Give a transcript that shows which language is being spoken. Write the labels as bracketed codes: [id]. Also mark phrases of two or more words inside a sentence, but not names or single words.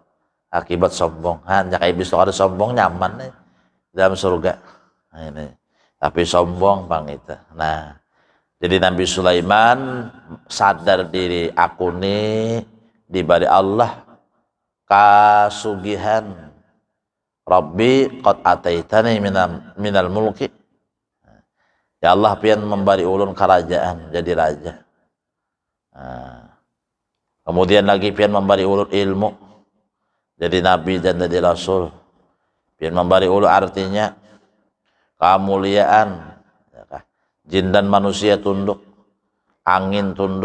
[bjn] Akibat sombong. Jaka iblis itu ada sombong nyaman dalam surga. Ini. Tapi sombong bang itu. Nah, jadi Nabi Sulaiman sadar diri aku nih diberi Allah kasugihan. [ar] رب قد آتيتني من الملك. [bjn] Ya Allah pian memberi ulun kerajaan jadi raja. Kemudian lagi pian memberi ulun ilmu jadi nabi dan jadi rasul. Pian memberi ulun artinya kemuliaan. Jin dan manusia tunduk, angin tunduk.